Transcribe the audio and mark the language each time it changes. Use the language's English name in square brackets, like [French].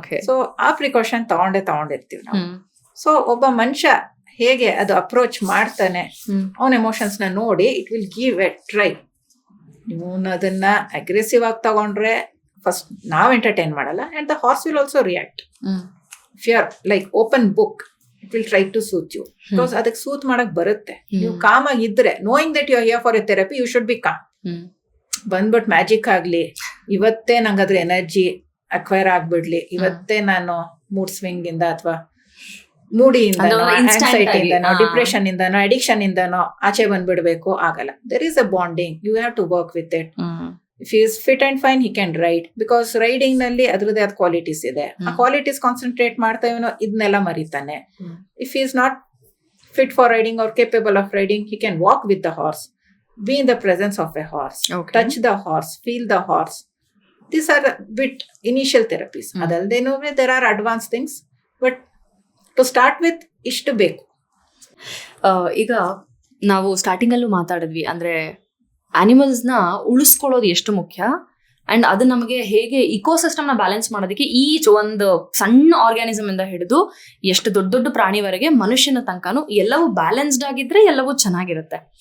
[Kannada] So ಆ precaution ತಗೊಂಡಿರ್ತೀವಿ ನಾವು. So ಒಬ್ಬ ಮನುಷ್ಯ ಹೇಗೆ ಅದು ಅಪ್ರೋಚ್ ಮಾಡ್ತಾನೆ, ಅವನ ಎಮೋಷನ್ಸ್ ನ ನೋಡಿ [English] It will give a try. [Kannada] ನೀವು ಅದನ್ನ ಅಗ್ರೆಸಿವ್ ಆಗಿ ತಗೊಂಡ್ರೆ ಫಸ್ಟ್ ನಾವ್ ಎಂಟರ್ಟೈನ್ ಮಾಡಲ್ಲ, [English] And the horse will also react. If you are like open book, it will try to soothe you. [Kannada] Because ಅದಕ್ಕೆ ಸೂತ್ ಮಾಡಕ್ ಬರುತ್ತೆ. ನೀವು ಕಾಮ್ ಆಗಿದ್ರೆ, [English] knowing that you are here for a therapy, you should be calm. [Kannada] ಬಂದ್ಬಿಟ್ magic ಆಗ್ಲಿ, ಇವತ್ತೇ ನಂಗೆ ಅದ್ರ energy acquire ಆಗ್ಬಿಡ್ಲಿ, ಇವತ್ತೇ ನಾನು ಮೂಡ್ ಸ್ವಿಂಗ್ ಇಂದ ಅಥವಾ ಮೂಡಿಯಿಂದನೋ, ಆಂಗ್ಸೈಟಿಯಿಂದನೋ, ಡಿಪ್ರೆಷನ್ ಇಂದನೋ, ಅಡಿಕ್ಷನ್ ಇಂದನೋ ಆಚೆ ಬಂದ್ಬಿಡ್ಬೇಕು, ಆಗಲ್ಲ. [English] There is a bonding, you have to work with it. If he is fit and fine, he can ride, because riding [Kannada] ನಲ್ಲಿ ಅದ್ರದ್ದೇ ಆದ ಕ್ವಾಲಿಟೀಸ್ ಇದೆ. ಆ ಕ್ವಾಲಿಟೀಸ್ ಕಾನ್ಸಂಟ್ರೇಟ್ ಮಾಡ್ತಾ ಇವನು ಇದನ್ನೆಲ್ಲ ಮರಿತಾನೆ. [English] If he is not fit for riding or capable of riding, he can walk with the horse. be in the presence of a horse, Okay. touch the horse, feel the horse. These are bit initial therapies. ಅದಲ್ದೇನೂ there are advanced things, but to start with [Kannada] ಇಷ್ಟು ಬೇಕು. ಈಗ ನಾವು starting ಅಲ್ಲೂ ಮಾತಾಡಿದ್ವಿ, ಅಂದ್ರೆ animals ನ ಉಳಿಸ್ಕೊಳ್ಳೋದು ಎಷ್ಟು ಮುಖ್ಯ ಅಂಡ್ ಅದು ನಮಗೆ ಹೇಗೆ ಇಕೋಸಿಸ್ಟಮ್ ನ ಬ್ಯಾಲೆನ್ಸ್ ಮಾಡೋದಕ್ಕೆ ಈಚ್ ಒಂದು ಸಣ್ಣ ಆರ್ಗ್ಯಾನಿಸಮ್ ಇಂದ ಹಿಡಿದು ಎಷ್ಟು ದೊಡ್ಡ ದೊಡ್ಡ ಪ್ರಾಣಿವರೆಗೆ ಮನುಷ್ಯನ ತನಕನೂ ಎಲ್ಲವೂ ಬ್ಯಾಲೆನ್ಸ್ಡ್ ಆಗಿದ್ರೆ ಎಲ್ಲವೂ ಚೆನ್ನಾಗಿರುತ್ತೆ.